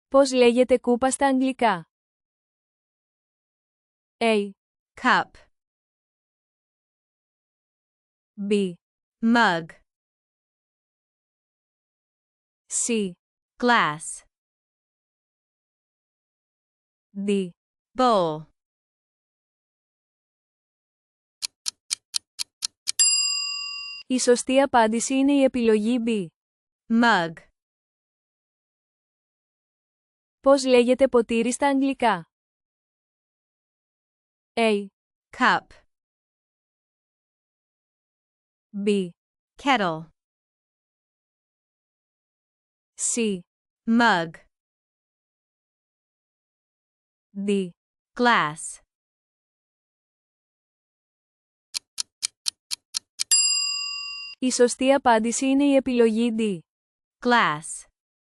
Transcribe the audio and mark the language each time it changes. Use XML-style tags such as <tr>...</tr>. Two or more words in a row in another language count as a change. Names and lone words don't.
<el>Πώς λέγεται κούπα στα αγγλικά?</el> <en>A. Cup. B. Mug. C. Glass. D. Bowl.</en> <el>Η σωστή απάντηση είναι η επιλογή B.</el> <en>Mug.</en> <el>Πώς λέγεται ποτήρι στα αγγλικά?</el> <en>A. Cup. B. Kettle. C. Mug. D. Glass.</en> <el>Η σωστή απάντηση είναι η επιλογή D.</el> <en>Glass.</en>